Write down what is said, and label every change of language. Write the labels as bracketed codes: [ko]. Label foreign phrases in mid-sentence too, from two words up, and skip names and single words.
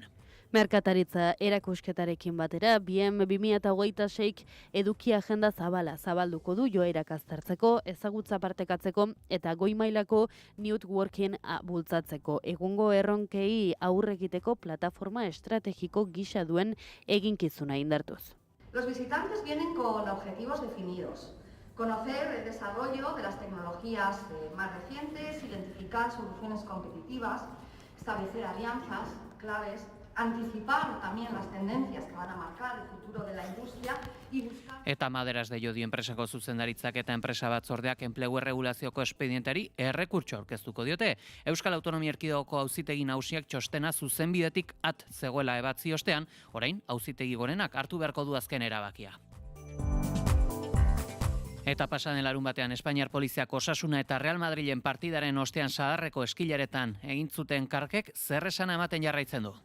[eu] Merkataritza erakusketarekin batera, Diem 2026 eduki agenda zabalduko du joerak aztertzeko, ezagutza partekatzeko eta goi mailako networking bultzatzeko. Egungo erronkei aurre egiteko plataforma estrategiko gisa duen eginkizuna indartuz. [es] Los visitantes vienen con objetivos definidos. Conocer el desarrollo de las tecnologías más recientes, identificar soluciones competitivas, establecer alianzas claves, anticipar también las tendencias que van a marcar el futuro de la industria y buscar... [eu] Eta Maderas de Llodio enpresako zuzendaritzak eta enpresa batzordeak enplegu erregulazioko espedientari errekurtso aurkeztuko diote. Euskal Autonomia Erkidegoko auzitegi nagusiak txostena zuzenbidetik at zegoela ebatzi ostean, orain auzitegi gorenak hartu beharko du azken erabakia. Eta pasaden larun batean Espainiar Poliziak Osasuna eta Real Madrilen partidaren ostean sadarreko eskilaretan egin zuten karkek zer esana ematen jarraitzen du.